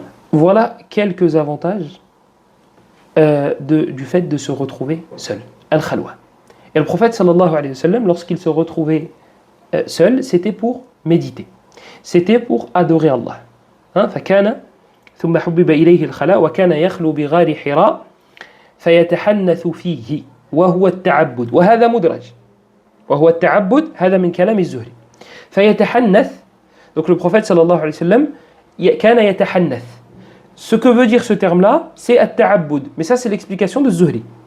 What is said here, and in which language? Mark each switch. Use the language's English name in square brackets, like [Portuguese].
[French] Voilà quelques avantages du fait de se retrouver seul. Al-Khalwa. Et le prophète sallallahu alayhi wa sallam, lorsqu'il se retrouvait seul, c'était pour méditer. C'était pour adorer Allah. [Arabic] فكان ثم حبب إليه الخلاء وكان يخلو بغار حراء فيتحنث فيه وهو التعبد وهذا مدرج وهو التعبد هذا من كلام الزهري فيتحنث. [French] Donc le prophète sallallahu alayhi wa sallam [Arabic] كان يتحنث. [French] Ce que veut dire ce terme-là, c'est at-ta'abbud. Mais ça, c'est l'explication de Zuhri.